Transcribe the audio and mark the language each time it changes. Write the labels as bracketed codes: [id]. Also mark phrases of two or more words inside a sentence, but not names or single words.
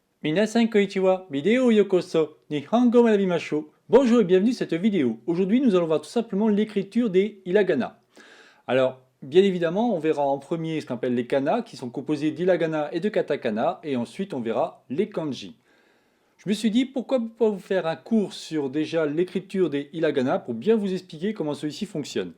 [ja] みなさんこんにちは、vidéo ようこそ、日本語学びましょう. [fr] Bonjour et bienvenue à cette vidéo. Aujourd'hui, nous allons voir tout simplement l'écriture des hiragana. Alors, bien évidemment, on verra en premier ce qu'on appelle les kana, qui sont composés d'hiragana et de katakana, et ensuite on verra les kanji. Je me suis dit, pourquoi pas vous faire un cours sur déjà l'écriture des hiragana pour bien vous expliquer comment celui-ci fonctionne.